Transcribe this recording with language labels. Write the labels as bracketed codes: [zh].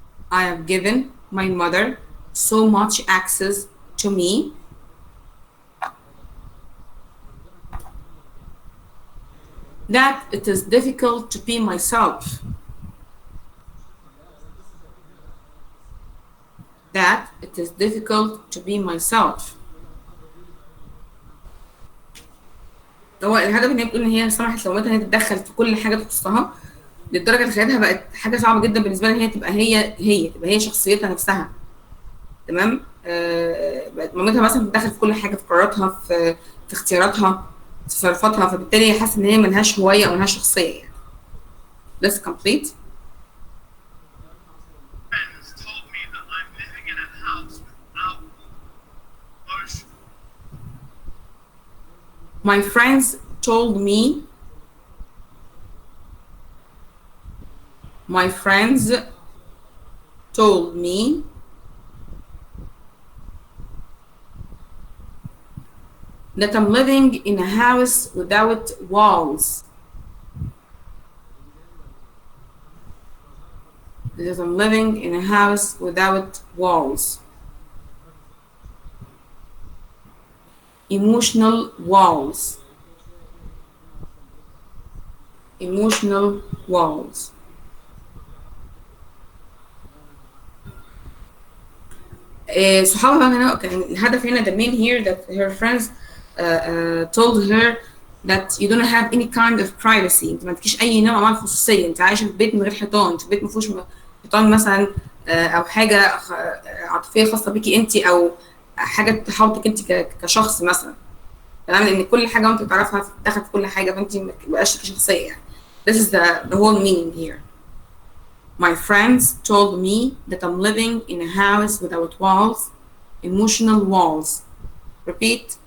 [en] I have given my mother so much access to me that it is difficult to be myself. That it is difficult to be myself. [ar] هو الهدف ان هي بتقول ان هي سمحت لوالدتها ان هي تتدخل في كل حاجه تخصها لدرجه اللي خلتها بقت حاجه صعبه جدا بالنسبه لها ان هي تبقى تبقى هي شخصيتها نفسها. تمام. بقت مامتها مثلا بتتدخل في كل حاجه، في قراراتها، في اختياراتها، في تصرفاتها، فبالتالي هي حاسه ان هي ملهاش هويه او ملهاش شخصيه يعني. [en] Let's complete. Friends told me that I'm living in a house without motion. My friends told me. My friends told me that I'm living in a house without walls. That I'm living in a house without walls. Emotional walls. Emotional walls. [ar] صحابها بقى هنا كان الهدف هنا [en] the main here that her friends told her that you don't have any kind of privacy. [ar] انت ما عندكيش اي نوع من الخصوصيه، انت عايشه في بيت من غير حيطان، في بيت ما فيهوش حيطان مثلا او حاجه عاطفيه خاصه بيكي انت او حاجه تحاوطك انت كشخص مثلا. تمام. لان كل حاجه انت تعرفها تدخل في كل حاجه، فانت ما بقاش لك شخصيه يعني. [en] This is the whole meaning here. My friends told me that I'm living in a house without walls, emotional walls. Repeat.